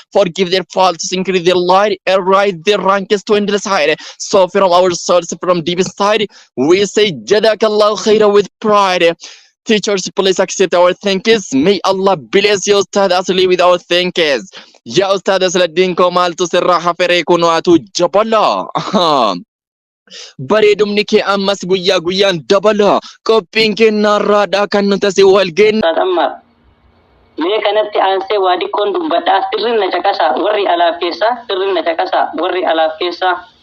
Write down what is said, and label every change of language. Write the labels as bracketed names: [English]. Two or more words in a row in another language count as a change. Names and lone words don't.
[English] Forgive their faults, increase their light, and rise their ranks to endless height. So from our souls, from deep inside, we say, [Arabic] "جزاك الله خيرا" [English] with pride. Teachers, please accept our thanks. May Allah bless you, Ustad Asli, with our thanks. [Oromo] Ya Ustad Asladdiin koo maaltu sirraa hafere kuno atu jabala. Bareedumni kee ammas guyyaa guyyaan dabala. Qophiin kee narraadhaa kan nuti asii wal geenye. Ustaad Ammar, mee kanatti aansee waa xiqqoon dubbadhaa. Sirriin na caqasaa, warri alaaf keessaa, sirriin na caqasaa, warri alaaf keessaa.